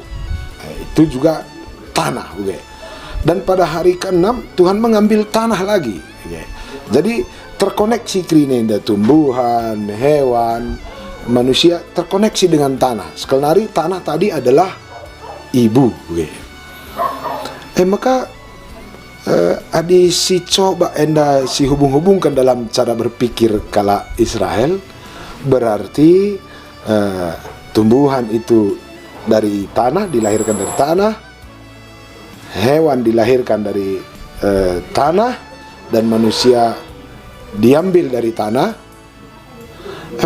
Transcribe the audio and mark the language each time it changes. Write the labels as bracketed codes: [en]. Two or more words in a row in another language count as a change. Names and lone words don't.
[id] Itu juga tanah. Dan pada hari ke-6 Tuhan mengambil tanah lagi. Jadi terkoneksi krinenda, tumbuhan, hewan, manusia terkoneksi dengan tanah. Sekali tanah tadi adalah ibu. Maka adi si coba Anda si hubung-hubungkan dalam cara berpikir kala Israel, berarti tumbuhan itu dari tanah, dilahirkan dari tanah, hewan dilahirkan dari tanah, dan manusia diambil dari tanah.